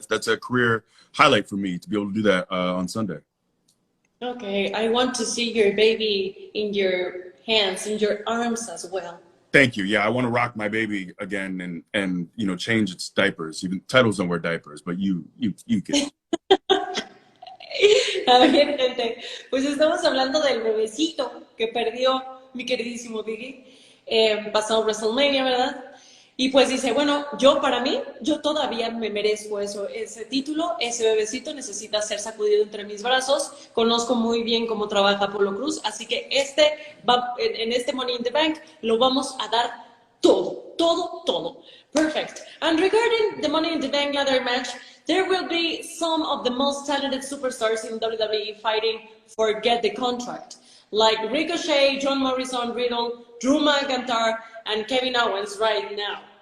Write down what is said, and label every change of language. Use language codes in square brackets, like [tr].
[en] That's a career highlight for me to be able to do that on Sunday. Okay, I want to see your baby in your hands, in your arms as well. Thank you. Yeah, I want to rock my baby again and you know, change its diapers. Even titles don't wear diapers, but you get it. [es] A ver, gente, pues estamos hablando del bebecito que perdió mi queridísimo Biggie, pasado WrestleMania, ¿verdad? Y pues dice, bueno, para mí, yo todavía me merezco ese título, ese bebecito necesita ser sacudido entre mis brazos, conozco muy bien cómo trabaja Apollo Crews, así que en este Money in the Bank lo vamos a dar todo. [en] Perfect. And regarding the Money in the Bank ladder match, there will be some of the most talented superstars in WWE fighting for Get the Contract, like Ricochet, John Morrison, Riddle, Drew McIntyre, and Kevin Owens right now.